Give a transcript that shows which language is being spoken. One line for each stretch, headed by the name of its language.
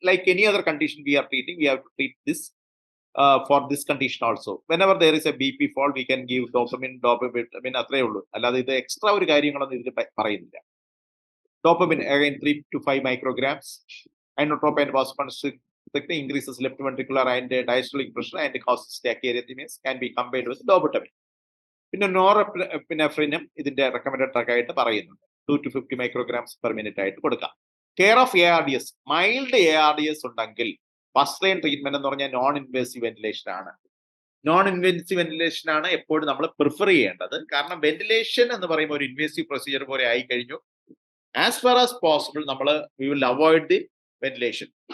English: Like any other condition we are treating, we have to treat this for this condition also. Whenever there is a BP fall, we can give dopamine
Malayalam: അത്രേ ഉള്ളൂ. അല്ലാതെ ഇത് extra ഒരു കാര്യങ്ങളൊന്നും ഇതിൽ പറയുന്നില്ല.
English: Dopamine again 3 to 5 micrograms. Inotropin and vasoconstriction increases left ventricular and diastolic pressure and causes tachyarrhythmias, can be combined with dobutamine.
Malayalam: പിന്നെ നോർഎപ്പിനെഫ്രിനും ഇതിന്റെ റെക്കമെൻഡഡ് ഡ്രഗ് ആയിട്ട് പറയുന്നുണ്ട്.
English: 2 to 50 micrograms per minute
Malayalam: ആയിട്ട് കൊടുക്കാം. Care of ARDS, mild ARDS ഉണ്ടെങ്കിൽ first line treatment എന്ന് പറഞ്ഞാൽ non invasive ventilation ആണ്. നോൺ ഇൻവേസീവ് വെന്റിലേഷൻ ആണ് എപ്പോഴും നമ്മൾ പ്രിഫർ ചെയ്യേണ്ടത്. കാരണം വെന്റിലേഷൻ എന്ന് പറയുമ്പോൾ ഒരു ഇൻവേസീവ് പ്രൊസീജിയർ പോലെ ആയി കഴിഞ്ഞു.
English: As far as possible നമ്മൾ we will avoid the ventilation.